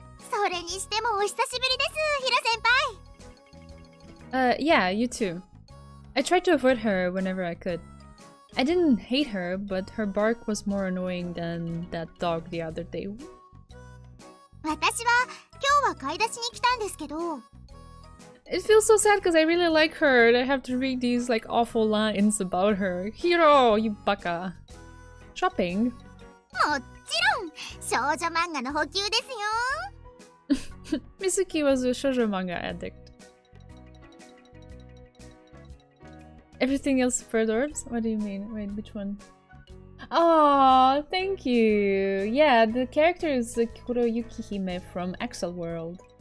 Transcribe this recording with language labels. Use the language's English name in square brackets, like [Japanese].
[Japanese] それにしてもお久しぶりです、ヒロ先輩。 [English] Yeah, you too. I tried to avoid her whenever I could. I didn't hate her, but her bark was more annoying than that dog the other day. [Japanese] 私は今日は買い出しに来たんですけど。 [English] It feels so sad because I really like her and I have to read these like awful lines about her. Hiro, you baka. Shopping? [Japanese] もちろん、少女漫画の補給ですよ。 [English] Mizuki was a shoujo manga addict. Everything else preserves? What do you mean? Wait, which one? Oh, thank you. Yeah, the character is Kuroyuki Hime from Axel World.